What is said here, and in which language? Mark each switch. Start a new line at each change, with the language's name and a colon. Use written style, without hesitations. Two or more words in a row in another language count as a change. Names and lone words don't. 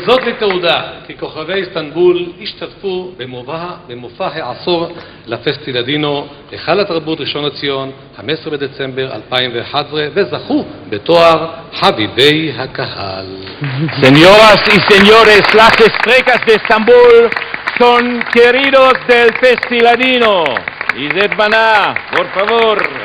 Hebrew: וזאת לתעודה כי כוכבי איסטנבול השתתפו במופע העשור לפסטילדינו, היכל התרבות ראשון לציון, 15 בדצמבר 2011, וזכו בתואר חביבי הקהל.
Ladino: Señoras y señores, las Estreyikas de Estambul son queridos del Festiladino. Izet Bana, por favor.